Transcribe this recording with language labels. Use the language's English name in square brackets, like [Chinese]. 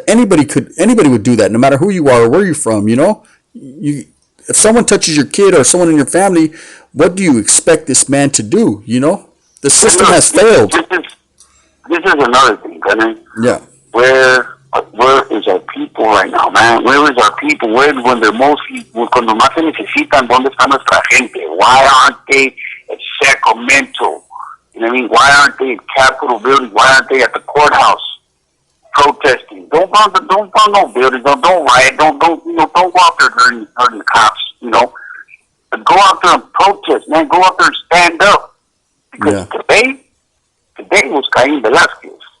[English] Anybody would do that, no matter who you are or where you're from. If someone touches your kid or someone in your family, what do you expect this man to do? The system has failed. This is another thing, Gunner. Yeah. Where is our people right now, man? Where is our people? When they're mostly, [Spanish] cuando más se necesitan, ¿dónde está nuestra gente? [English] Why aren't they at Sacramento? You know what I mean? Why aren't they at Capitol buildings? Why aren't they at the courthouse protesting? Don't burn no buildings. Don't riot. Don't go out there hurting the cops. But go out there and protest, man. Go out there and stand up. Because today was Cain Velasquez.